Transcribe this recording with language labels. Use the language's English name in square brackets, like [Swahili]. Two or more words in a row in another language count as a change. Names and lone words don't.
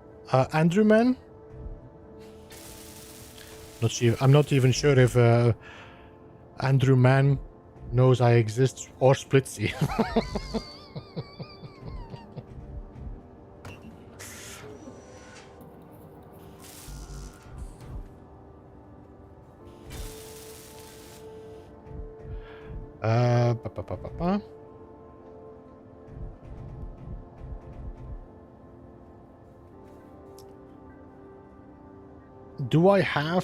[English] Andrew Man? I'm not even sure if Andrew Man knows I exist or Splitsy. Ba, ba, ba, ba, ba. Do I have...